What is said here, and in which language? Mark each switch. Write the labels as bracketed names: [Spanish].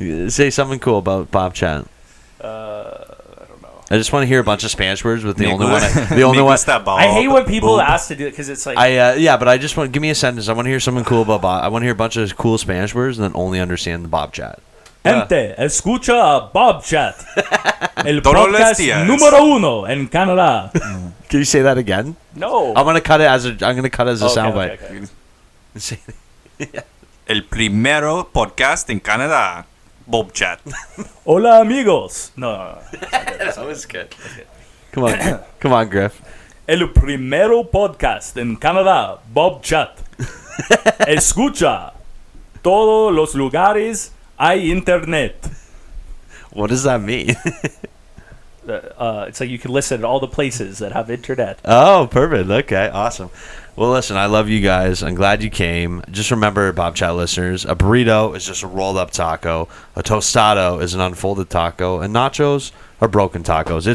[English] Say something cool about Bobchat. I just want to hear a bunch of Spanish words with the only one. I hate when people ask to do it because it's like but I just want give me a sentence. I want to hear something cool about Bob. I want to hear a bunch of cool Spanish words and then only understand the Bobchat. [Spanish] Gente, escucha a Bobchat, el Todos los podcast días. número uno en Canadá. [English] Can you say that again? No. I'm gonna cut it as a soundbite. Okay. [Spanish] El primero podcast en Canadá. Bobchat. Hola amigos. No. [English] That was good. Come on, Griff. [Spanish] El primero podcast en Canadá, Bobchat. Escucha. Todos los lugares hay internet. [English] What does that mean? It's like you can listen to all the places that have internet. Oh, perfect. Okay, awesome. Well, listen, I love you guys. I'm glad you came. Just remember, Bobchat listeners, a burrito is just a rolled up taco. A tostado is an unfolded taco. And nachos are broken tacos.